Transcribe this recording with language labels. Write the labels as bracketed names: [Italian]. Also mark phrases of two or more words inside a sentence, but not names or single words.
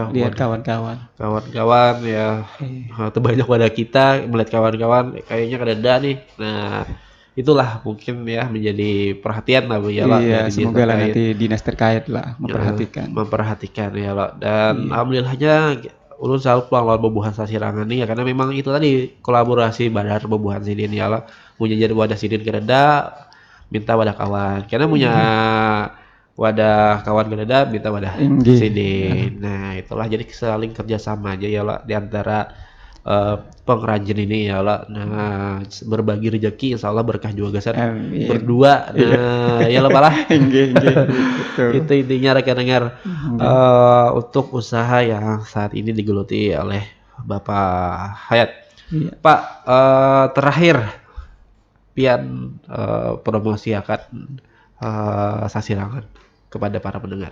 [Banjar] lihat waduh. kawan-kawan. Kawan-kawan ya, Iya. terbanyak pada kita melihat kawan-kawan kayaknya kededa nih. Nah, itulah mungkin ya menjadi perhatian lah Bu ya lah Iya, dari dinas semogalah terkait. nanti dinas terkait lah Heeh, memperhatikan. memperhatikan ya lah. Dan Iya. alhamdulillahnya ulun selalu peluang bebuhan sasirangan nih ya karena memang itu tadi kolaborasi badar bebuhan sidin ya lah. Punya jadi wadah sidin kededa minta wadah kawan. Karena punya Nggih. wadah kawan kededa minta wadah Nggih. sidin. Nah, itulah jadi saling kerjasama aja ya lah di antara pengrajin ini ya lah. Nah, berbagi rezeki [Arabic] إن شاء الله [Banjar] berkah juga kan Amin. berdua. Iya. Nah, ya lah palah. Nggih, nggih, betul. Itu intinya rekan-rekan Nggih. untuk usaha yang saat ini digeluti oleh Bapak Hayat. Iya. Pak, terakhir pian promosi akan sasirangan kepada para pendengar.